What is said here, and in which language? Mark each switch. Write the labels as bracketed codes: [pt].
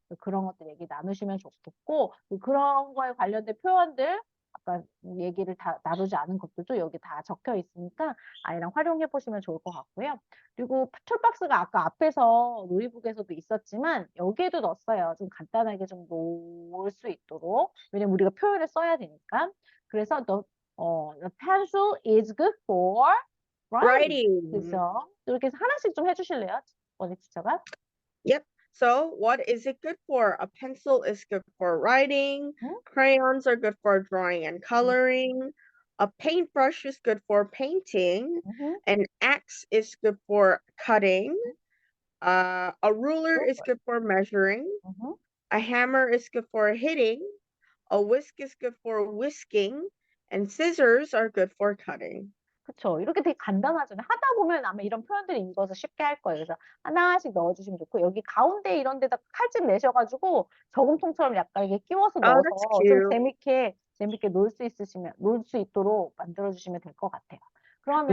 [ko] 그런 것들 얘기 나누시면 좋겠고 그런 거에 관련된 표현들 아까 얘기를 다 나누지 않은 것들도 여기 다 적혀 있으니까 아이랑 활용해 보시면 좋을 것 같고요. 그리고 툴박스가 아까 앞에서 놀이북에서도 있었지만 여기에도 넣었어요. 좀 간단하게 좀 놓을 수 있도록. 왜냐면 우리가 표현을 써야 되니까. 그래서 [en] the pencil is good for writing. Writing. [ko] 그죠? 이렇게 해서 하나씩 좀 해주실래요? 원희 티처가? [en] Yep. So what is it good for? A pencil is good for writing. [ko] 응? [en] Crayons are good for drawing and coloring. A paintbrush is good for painting. [ko] 응? [en] An axe is good for cutting. A ruler is good for measuring. [ko] 응? [en] A hammer is good for hitting. A whisk is good for whisking. And scissors are good for cutting. [ko] 그쵸. 이렇게 되게 간단하잖아요. 하다 보면 아마 이런 표현들이 익어서 쉽게 할 거예요. 그래서 하나씩 넣어주시면 좋고, 여기 가운데 이런 데다 칼집 내셔가지고 저금통처럼 약간 이렇게 끼워서 [en] Oh, that's [ko] 넣어서 좀 [en] cute. [ko] 재밌게 놀 수 있도록 만들어주시면 될 것 같아요. 그러면